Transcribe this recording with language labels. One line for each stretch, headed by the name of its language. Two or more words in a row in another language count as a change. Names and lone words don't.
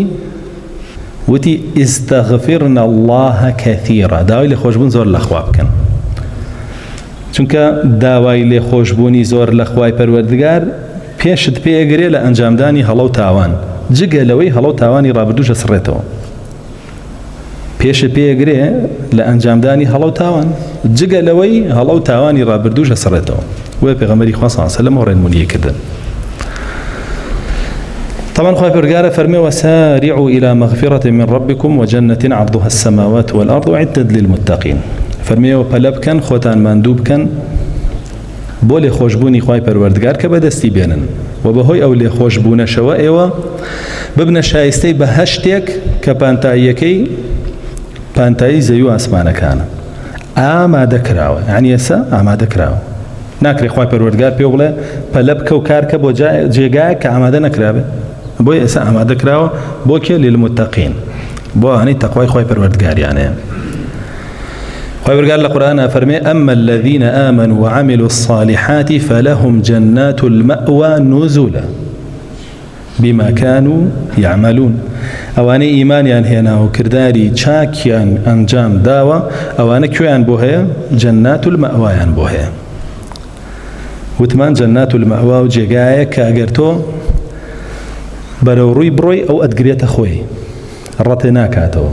Central Kurdish: وتی
Arabic: ئیستەغفرن الله کەثیرا،
Central Kurdish: داوای لێخۆشبوون زۆر لە خوا بکەن، چونکە داوای لێخۆشبوونی زۆر لە خوای پەروەردگار پێشت پێگرێ لە ئەنجامدانی هەڵە و تاوان، جگە لەوەی هەڵە و تاوانی ڕابردووشە سڕێتەوە. پێشت پێگرێ لە ئەنجامدانی هەڵە و تاوان، جگە لەوەی هەڵە و تاوانی ڕابردووشە سڕێتەوە. وی پێغەمبەری خوا
Arabic: صلی الله علیه و سلم
Central Kurdish: ڕێنمونی کردن. طبعا خوای پەروەردگار فەرمێ
Arabic: وسارعوا إلى مغفرة من ربكم وجنة عرضها السماوات والأرض أعدت للمتقين.
Central Kurdish: فەرمێەوە پەلە بکەن، خۆتان ماندوو بکەن بۆ لێخۆشبوونی خوای پەروەردگار کە بەدەستی بێنن و بەهۆی ئەو لێخۆشبوونەشەوە ئێوە ببنە شایستەی بە هەشتێک کە پانتاییەکەی پانتایی زەوی و ئاسمانەکانە ئامادە کراوە، یعنی ئێستا ئامادە کراوە. ناکرێ خوای پەروەردگار پێ بڵێ پەلە بکە و کارکە بۆ جێگایە کە ئامادە نەکرابێ، بۆیە ئێستا ئامادە کراوە بۆ کێ؟ للمتقین، بۆ ئەوانەی تەقوای خوای پەروەردگاریانەیە. خوای پەروەردگار لە قورئانە فەرمێ ئەمە
Arabic: الذین آمنوا وعملوا الصالحات فلهم جنات المأوى نزلا بما كانوا يعملون.
Central Kurdish: ئەوانەی ئیمانیان هێنا و کردداری چاکیان ئەنجام داوە ئەوانە کوێیان بۆ هەیە؟
Arabic: جەنات المەئوایان
Central Kurdish: بۆ هەیە. وتمان
Arabic: جەنات المەئوا
Central Kurdish: و جێگایە کە ئەگەر تۆ بەرەو ڕووی بڕۆی ئەو ئەدگرێتە خۆی، ڕەتێ ناکاتەوە.